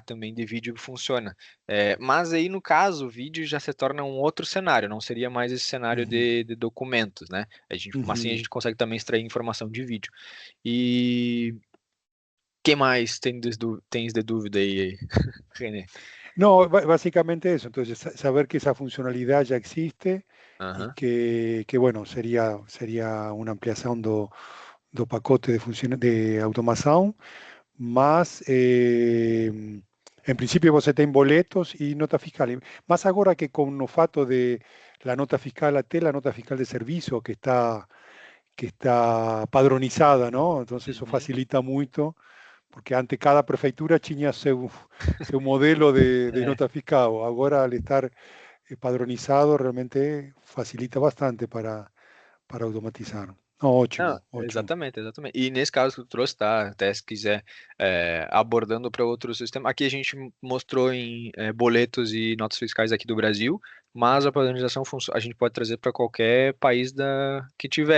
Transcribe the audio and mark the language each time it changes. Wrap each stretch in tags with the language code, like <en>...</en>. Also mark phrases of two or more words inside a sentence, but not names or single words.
<pt>Também de vídeo funciona. Mas aí, no caso, o vídeo já se torna um outro cenário, não seria mais esse cenário Ujú, de documentos, né? Mas sim a ujú. gente consegue também extrair informação de vídeo. E que mais tens de dúvida aí, René?</pt> <es>No, básicamente eso. Entonces, saber que esa funcionalidad ya existe y Aham. que bueno, sería una ampliación</es> <pt>do pacote</pt> <es>de automación, más, en principio</es> <pt>você tem boletos</pt> <es>y nota fiscal. Más ahora que con</es> <pt>o fato</pt> <es>de la nota fiscal até la nota fiscal de servicio que está padronizada, ¿no? Entonces eso Uhum. facilita mucho,</es> <pt>porque antes cada prefeitura tinha seu modelo de É.</pt> <es>nota fiscal. Ahora al estar padronizado realmente facilita bastante para automatizar. No,</es> <pt>Não, ótimo, ótimo. exatamente, exatamente. E nesse caso que tu trouxe, tá? Até se quiser abordando para outro sistema. Aqui a gente mostrou em boletos e notas fiscais aqui do Brasil, mas a padronização a gente pode trazer para qualquer país que tiver.</pt>